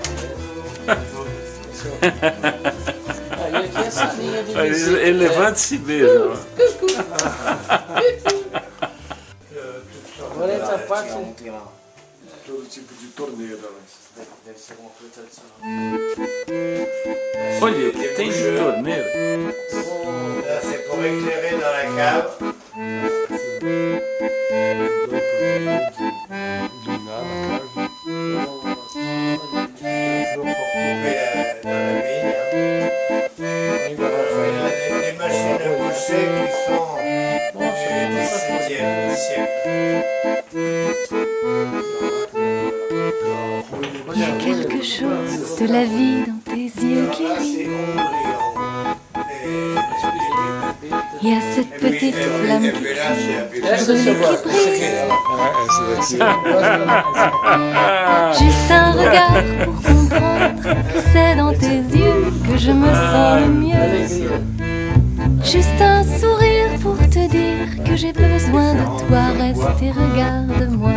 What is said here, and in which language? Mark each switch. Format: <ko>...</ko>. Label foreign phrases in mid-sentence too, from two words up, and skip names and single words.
<pt>Aí aqui é essa linha de Ele, visita. ele levanta e se beija. Ó. Agora essa parte. Todo tipo de torneira, né? Deve ser alguma coisa tradicional. Olha, tem de torneira.</pt> <fr>Là, c'est pour éclairer dans la cave. Couper dans la vigne. Il y a des machines à boucher qui sont du XVIIe siècle. Il y a quelque chose de la vie dans tes yeux qui Là, rit. c'est ombre et Il y a cette petite flamme et qui puis là, c'est un peu</fr> <pt>Essa você gosta.</pt> <fr>juste un regard pour comprendre que c'est dans tes yeux que je me sens le mieux.</fr> <pt>Alegria.</pt> <fr>Juste un sourire pour te dire que j'ai besoin de toi. Reste et regarde-moi.</fr>